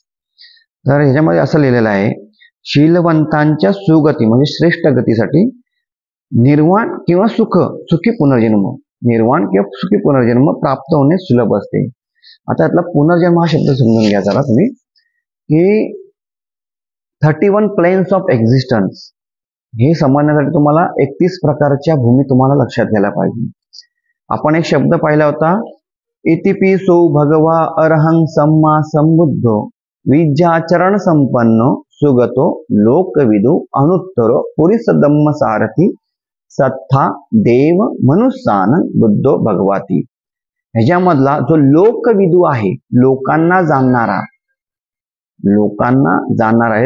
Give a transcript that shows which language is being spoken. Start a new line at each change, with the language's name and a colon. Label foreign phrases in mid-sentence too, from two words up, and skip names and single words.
Marathi: तर ह्याच्यामध्ये असं लिहिलेलं आहे, शीलवंतांच्या सुगती म्हणजे श्रेष्ठ गतीसाठी निर्वाण किंवा सुखी पुनर्जन्म, निर्वाण किंवा सुखी पुनर्जन्म प्राप्त होणे सुलभ असते. आता यातला पुनर्जन्म हा शब्द समजून घ्या जरा तुम्ही, की 31
English: planes of existence
Marathi: हे समजण्यासाठी तुम्हाला 31 प्रकारच्या भूमी तुम्हाला लक्षात घ्यायला पाहिजे. आपण एक शब्द पाहिला होता,
Pali: इतिपिसो भगवा अरहं सम्मा संबुद्धो विद्याचरण संपन्नो सुगतो लोकविदु अनुत्तरो पुरीसदम्म सारथी सत्था देव मनुष्यान बुद्धो भगवाती.
Marathi: ह्याच्यामधला जो लोकविदू आहे, लोकांना जाणणारा आहे.